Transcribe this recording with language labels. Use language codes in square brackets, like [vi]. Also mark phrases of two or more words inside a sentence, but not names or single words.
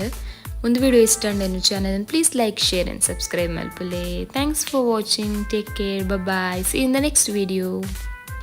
[tcy] ಒಂದು ವಿಡಿಯೋ ಇಷ್ಟ ಅಂಡು ಚಾನಲ್ [en] please like share and subscribe [tcy] ಮಲ್ಪುಲೆ. [en] thanks for watching. Take care. Bye. See in the next video.